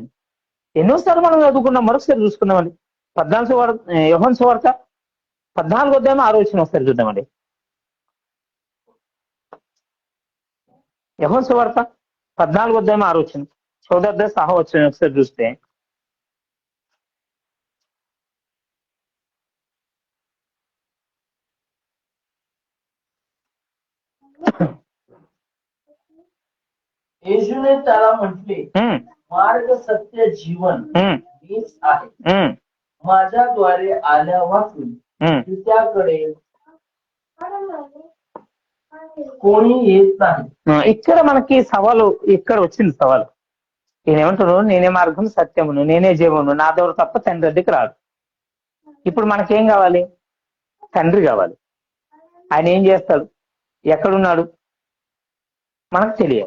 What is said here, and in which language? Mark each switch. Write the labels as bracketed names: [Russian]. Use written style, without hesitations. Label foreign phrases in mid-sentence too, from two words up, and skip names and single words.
[Telugu] ఎన్నోసార్లు మనం చదువుకున్నాం, మరొకసారి చూసుకున్నామండి. యోహాను సువార్త 14వ అధ్యాయం 6వ వచనం ఒకసారి చూద్దామండి. యోహాను సువార్త 14వ అధ్యాయం 6వ వచనం, చౌదర్థ సహా వచ్చిన ఒకసారి చూస్తే [Marathi] येशूने त्याला म्हटले, मार्ग सत्य जीवन मीच आहे. माझ्याद्वारे आल्यापासून त्याकडे कोणी येत नाही. [Telugu] ఇక్కడ మనకి సవాలు, ఇక్కడ వచ్చింది సవాలు. ఈయన ఏమంటున్నాడు? నేనే మార్గం సత్యమును నేనే జీవమును, నా ద్వారా తప్ప తండ్రి దగ్గరికి రాదు. ఇప్పుడు మనకేం కావాలి? తండ్రి కావాలి. ఆయన ఏం చేస్తాడు, ఎక్కడున్నాడు మనకు తెలియాలి.